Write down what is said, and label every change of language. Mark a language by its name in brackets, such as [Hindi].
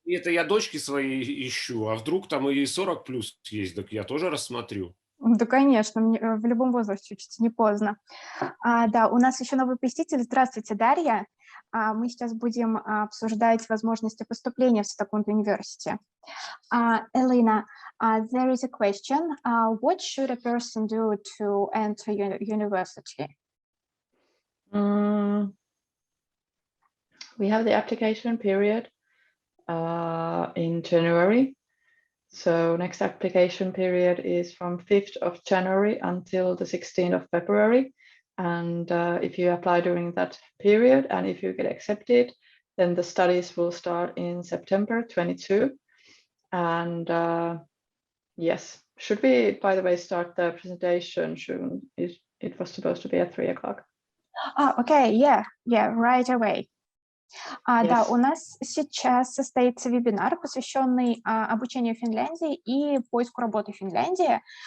[Russian] это я дочки своей ищу, а вдруг там и 40 плюс есть, так я тоже рассмотрю. Да, конечно, в любом возрасте учиться не поздно. Да, у нас еще новый посетитель. Здравствуйте, Дарья. Мы сейчас будем обсуждать возможности поступления в Студенческом университете. [English] Elina, there is a question. What should a person do to enter university? We have the application period in January. So next application period is from 5th of January until the 16th of February. And if you apply during that period and if you get accepted, then the studies will start in September 22. And yes, Should we, by the way, start the presentation soon? It was supposed to be at 3 o'clock. Okay, yeah, right away. Yes. [Russian] Да, у нас сейчас состоится вебинар, посвященный обучению в Финляндии и поиску работы в Финляндии.